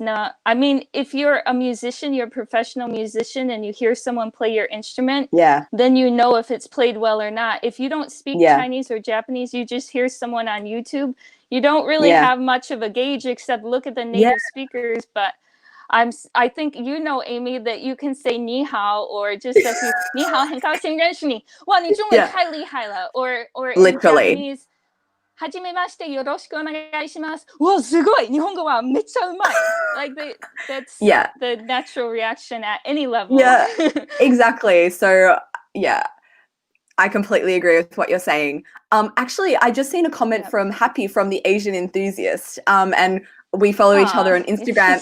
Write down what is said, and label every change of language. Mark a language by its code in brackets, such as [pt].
[en] No, I mean, if you're a musician, you're a professional musician, and you hear someone play your instrument, then you know if it's played well or not. If you don't speak Chinese or Japanese, you just hear someone on YouTube, you don't really have much of a gauge except look at the native speakers. But I think Amy, that you can say 你好 or just a few [zh] 你好很高兴认识你 哇你中文太厉害了 [en] or in Japanese [ja] はじめましてよろしくお願いします。わ、すごい日本語はめっちゃうまい [en] Like that's the natural reaction at any level. Exactly. So I completely agree with what you're saying. Actually, I just seen a comment from Happy from the Asian Enthusiast, and we follow each other on Instagram.